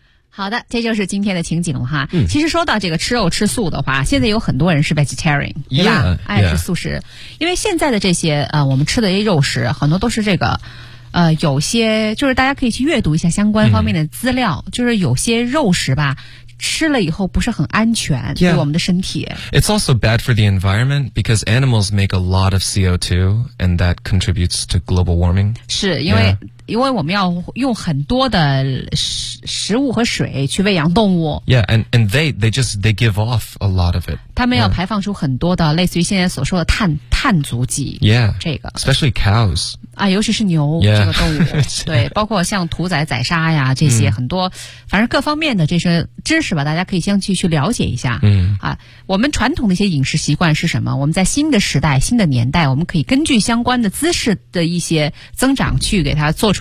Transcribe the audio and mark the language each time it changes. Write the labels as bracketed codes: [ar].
[zh] 好的，这就是今天的情景了哈、嗯。其实说到这个吃肉吃素的话，现在有很多人是 vegetarian， 对吧？爱吃素食，因为现在的这些我们吃的肉食很多都是这个，有些就是大家可以去阅读一下相关方面的资料，嗯、就是有些肉食吧。吃了以后不是很安全、 [en] yeah. [zh] 对我们的身体。 [en] It's also bad for the environment because animals make a lot of CO2 and that contributes to global warming. [zh] 是因为、yeah. 因为我们要用很多的食物和水去喂养动物。 [en] Yeah, and they give off a lot of it. [zh] 他们要排放出很多的、yeah. 类似于现在所说的碳足迹。 [en] Yeah, [zh] 这个 [en] especially cows. [zh] 啊，尤其是牛、 [en] yeah. [zh] 这个动物。对，包括像屠宰宰杀呀这些、嗯、很多，反正各方面的这些。知识吧，大家可以先去了解一下。嗯啊，我们传统的一些饮食习惯是什么？我们在新的时代、新的年代，我们可以根据相关的知识的一些增长去给它做出。